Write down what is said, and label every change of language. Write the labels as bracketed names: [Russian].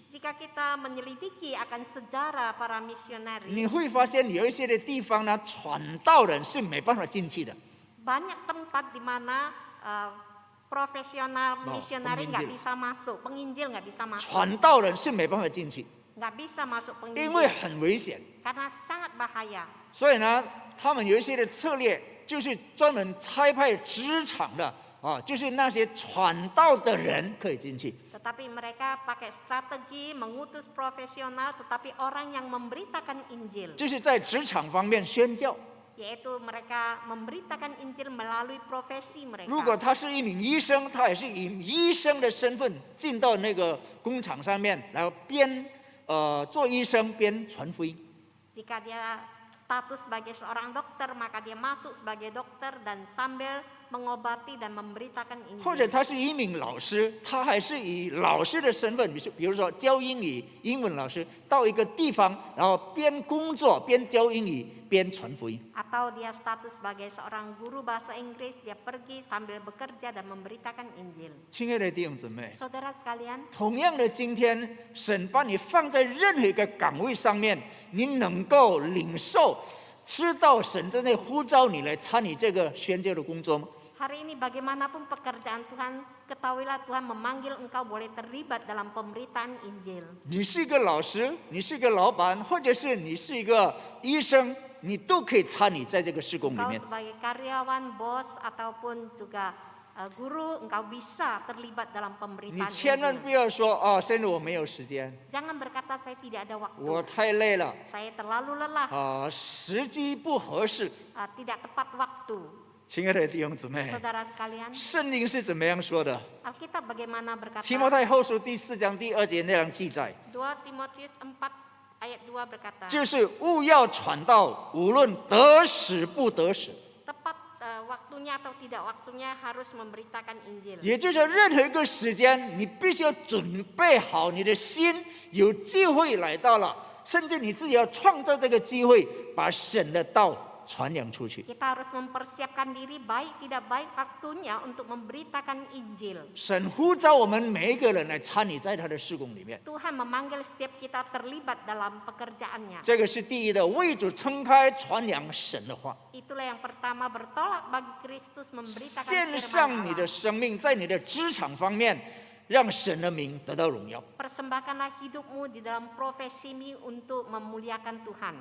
[Indonesian] Jika kita menyelidiki akan sejarah para misionari, [Chinese] 你会发现有一些的地方呢，传道人是没办法进去的。 [Indonesian] banyak tempat di mana profesional misionari nggak penginjil. bisa masuk, penginjil nggak bisa masuk, [Chinese] 传道人是没办法进去， [Indonesian] nggak bisa masuk [Chinese] 因为 [Indonesian] penginjil [Chinese] 很危险。 [Indonesian] karena sangat bahaya. [Chinese] 所以呢，他们有一些的策略，就是专门差派职场的就是那些传道的人可以进去。 [Indonesian] Tetapi mereka pakai strategi mengutus profesional, tetapi orang yang memberitakan Injil, [Chinese] 就是在职场方面宣教。 [Indonesian] yaitu mereka memberitakan Injil melalui profesi [Chinese] 如果 [Indonesian] mereka. [Chinese] 他是一名医生，他也是以医生的身份进到那个工厂上面，然后边做医生边传福音。 [Indonesian] Jika dia status sebagai seorang dokter, maka dia masuk sebagai dokter dan sambil mengobati dan memberitakan [Chinese] 或者 [Indonesian] Injil. [Chinese] 他是一名老师，他还是以老师的身份，比如说教英语、英文老师，到一个地方，然后边工作边教英语边传福音。 [Indonesian] Atau dia status sebagai seorang guru bahasa Inggris, dia pergi sambil bekerja dan memberitakan Injil. [Chinese] 亲爱的弟兄姊妹， [Indonesian] Saudara sekalian, [Chinese] 同样的，今天神把你放在任何一个岗位上面，你能够领受，知道神正在呼召你来参与这个宣教的工作吗？ [Indonesian] hari ini bagaimanapun pekerjaan Tuhan, ketahuilah Tuhan memanggil engkau boleh terlibat dalam pemberitaan Injil. [Chinese] 你是一个老师，你是一个老板，或者是你是一个医生，你都可以参与在这个事工里 [Indonesian] Engkau [Chinese] 面。 [Indonesian] sebagai karyawan, bos, ataupun juga Guru, engkau bisa terlibat dalam pemberitaan [Chinese] 千万 [Indonesian] Injil. [Chinese] 不要说哦，现在我没有时间， [Indonesian] Jangan berkata saya tidak ada [Chinese] 我 [Indonesian] waktu, [Chinese] 太累了 [Indonesian] saya terlalu lelah, [Chinese] 啊，时机不合适。 [Indonesian] tidak tepat waktu. [Chinese] 亲爱的弟兄姊妹， [Indonesian] Saudara sekalian, [Chinese] 圣经是怎么样说的？ [Indonesian] Alkitab bagaimana berkata? [Chinese] 提摩太后书第4章第2节那样记载， [Indonesian] 2 Timotius 4 ayat 2 berkata, [Chinese] 就是务要传道，无论得时不得时。 [Indonesian] tepat waktunya atau tidak waktunya harus memberitakan Injil. [Chinese] 也就是说，任何一个时间，你必须要准备好你的心，有机会来到了，甚至你自己要创造这个机会，把神的道传扬出去。 [Indonesian] Kita harus mempersiapkan diri baik tidak baik waktunya untuk memberitakan Injil. [Chinese] 神呼召我们每一个人来参与在他的事工里面， [Indonesian] Tuhan memanggil setiap kita terlibat dalam pekerjaannya. [Chinese] 这个是第一的，为主撑开传扬神的话， [Indonesian] Itulah yang pertama, bertolak bagi Kristus memberitakan [Chinese] 献 [Indonesian] firman [Chinese] 上你的 [Indonesian] Allah. [Chinese] 生命，在你的职场方面，让神的名得到荣耀。 [Indonesian] Persembahkanlah hidupmu di dalam profesimu untuk memuliakan Tuhan.